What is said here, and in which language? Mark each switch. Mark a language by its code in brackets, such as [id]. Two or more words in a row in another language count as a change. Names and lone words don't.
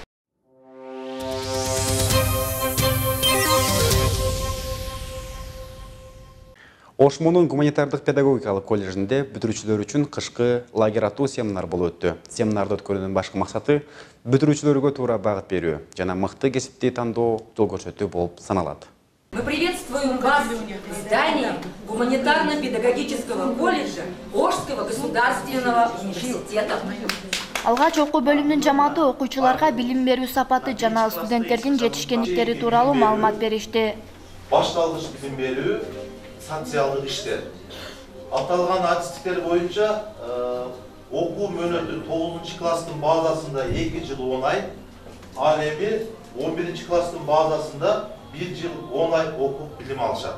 [ky] Ошмонун гуманитардык педагогикалык колледжинде бүтүрүүчүлөр үчүн кышкы лагерь аттуу семинар болуп өттү. Семинарды өткөрүүнүн башкы максаты бүтүрүүчүлөргө туура багыт берүү жана мыкты кесипти тандоо жол көрсөтүү болуп саналат. [ru] Мы приветствуем вас в здании гуманитарно-педагогического колледжа Ошского государственного университета. [ky] Алгач окуу бөлүмүнүн жамааты окуучуларга билим берүү сапаты жана студенттердин жетишкендиктери тууралуу маалымат беришти. Башталгыч билим берүү, социалдык иштер. Аталган адистиктер боюнча окуу мөөнөтү 9-класстын базасында 2 жыл 10 ай, ал эми 11-класстын базасында 1 жыл 10 ай окуп билим алышат.